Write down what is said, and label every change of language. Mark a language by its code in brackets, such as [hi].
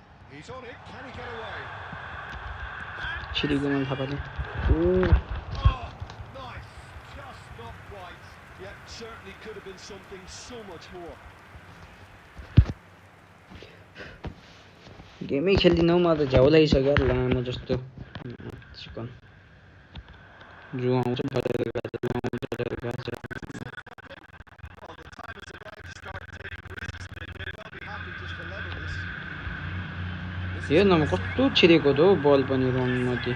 [en] He's on it, can he get away? [ne] छिरीको मन थाहा पाले [en] Oh, nice, just not quite. Yeah, certainly could have been something so much more. [ne] गेमै खेल्दिनँ म त झ्याउ लागिसक्यो लामो जस्तो चिकन जो आउँछ बजार गाछ [en] Well, the time has arrived to start taking risks. They may well be happy just to level this. [ne] हेर्न म कस्तो छिरेको त हो बल पनि रङमध्ये